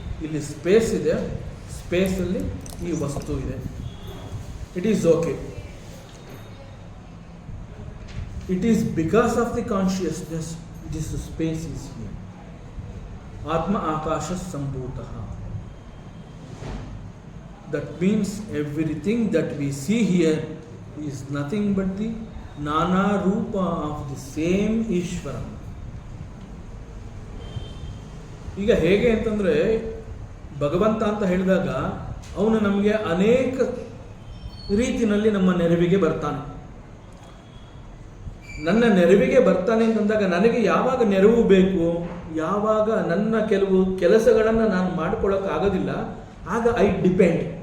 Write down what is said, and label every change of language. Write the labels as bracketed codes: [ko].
[kn] ಇಲ್ಲಿ ಸ್ಪೇಸ್ ಇದೆ, ಸ್ಪೇಸಲ್ಲಿ ಈ ವಸ್ತು ಇದೆ, [en] It is okay. It is because of the consciousness this space is here. [sa] ಆತ್ಮ ಆಕಾಶ ಸಂಭೂತಃ. [en] That means everything that we see here is nothing but the Nana Rupa of the same Ishvara. [kn] ಈಗ ಹೇಗೆ ಅಂತಂದರೆ, ಭಗವಂತ ಅಂತ ಹೇಳಿದಾಗ ಅವನು ನಮಗೆ ಅನೇಕ ರೀತಿಯಲ್ಲಿ ನಮ್ಮ ನೆರವಿಗೆ ಬರ್ತಾನೆ. ನನ್ನ ನೆರವಿಗೆ ಬರ್ತಾನೆ ಅಂತಂದಾಗ ನನಗೆ ಯಾವಾಗ ನೆರವು ಬೇಕು, ಯಾವಾಗ ನನ್ನ ಕೆಲವು ಕೆಲಸಗಳನ್ನು ನಾನು ಮಾಡ್ಕೊಳ್ಳೋಕ್ಕಾಗೋದಿಲ್ಲ, ಆಗ [en] I depend.